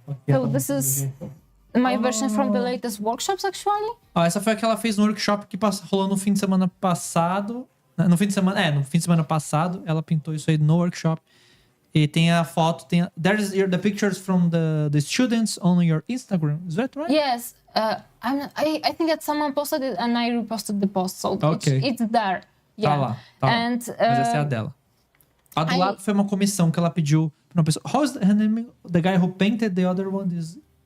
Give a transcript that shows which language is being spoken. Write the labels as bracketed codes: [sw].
[en] So this is my version from the latest workshops, actually. [pt] Essa foi a que ela fez no workshop que rolou no fim de semana passado. No fim de semana passado, ela pintou isso aí no workshop. E tem a foto, [en] there's the pictures from the students on your Instagram. Is that right? Yes. I think that someone posted it and I reposted the post, so it's there. Yeah. [pt] Tá lá. Mas essa é a dela. A do lado foi uma comissão que ela pediu pra uma pessoa. [en] How's the name? The guy who painted the other one is...